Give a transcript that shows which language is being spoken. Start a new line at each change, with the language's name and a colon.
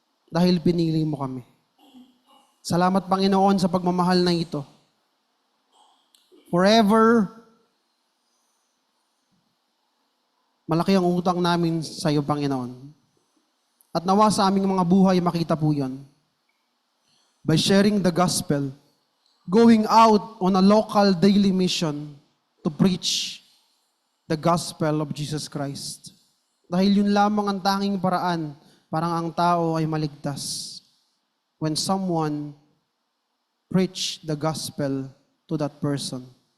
Filipino: Dahil pinili mo kami. Salamat Panginoon sa pagmamahal na ito. Forever, malaki ang utang namin sa iyo, Panginoon. At nawa sa aming mga buhay, makita po yon.
English: By sharing the gospel, going out on a local daily mission to preach the gospel of Jesus Christ.
Filipino: Dahil yun lamang ang tanging paraan parang ang tao ay maligtas.
English: When someone preach the gospel to that person.